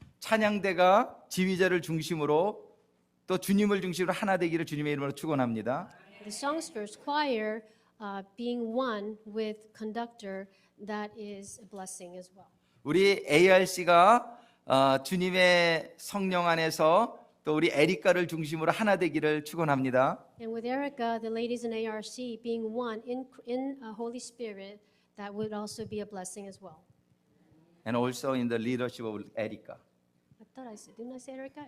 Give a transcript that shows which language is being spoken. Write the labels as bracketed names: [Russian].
[Korean] 찬양대가 지휘자를 중심으로 또 주님을 중심으로 하나 되기를 주님의 이름으로 축원합니다. [English] The songsters choir being one with conductor, that is a blessing as well. [Korean] 우리 ARC가 주님의 성령 안에서 또 우리 에리카를 중심으로 하나 되기를 축원합니다. [English] And with Erica, the ladies in ARC being one in Holy Spirit, that would also be a blessing as well. And also in the leadership of Erica. I thought I said, didn't I say Erica?